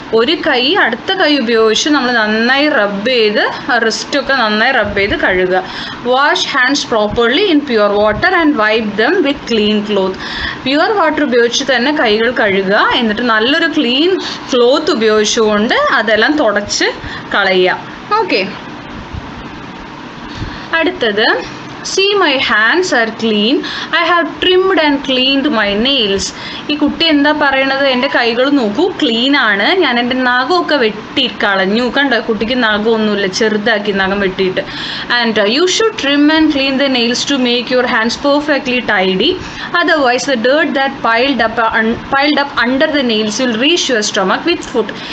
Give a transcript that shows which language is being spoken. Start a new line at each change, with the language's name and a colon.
Malayalam: ഒരു കൈ അടുത്ത കൈ ഉപയോഗിച്ച് നമ്മൾ നന്നായി റബ്ബ് ചെയ്ത് റിസ്റ്റൊക്കെ നന്നായി റബ്ബ് ചെയ്ത് കഴുകുക.
English: Wash hands properly in pure water and wipe them with clean cloth.
Malayalam: Pure water ഉപയോഗിച്ച് തന്നെ കൈകൾ കഴുകുക, എന്നിട്ട് നല്ലൊരു ക്ലീൻ ക്ലോത്ത് ഉപയോഗിച്ചുകൊണ്ട് അതെല്ലാം തുടച്ച് കളയുക.
English: Okay, അടുത്തത് See, my hands are clean. I have trimmed and cleaned my nails.
Malayalam: ഈ കുട്ടി എന്താ പറയണത്, എൻ്റെ കൈകൾ നോക്കൂ ക്ലീൻ ആണ്, ഞാൻ എൻ്റെ നഖമൊക്കെ വെട്ടി കളഞ്ഞു. കണ്ടോ, കുട്ടിക്ക് നഖമൊന്നുമില്ല, ചെറുതാക്കി നഖം വെട്ടിയിട്ട്.
English: And you should trim and clean the nails to make your hands perfectly tidy. Otherwise the dirt that piled up under the nails will reach your stomach with food.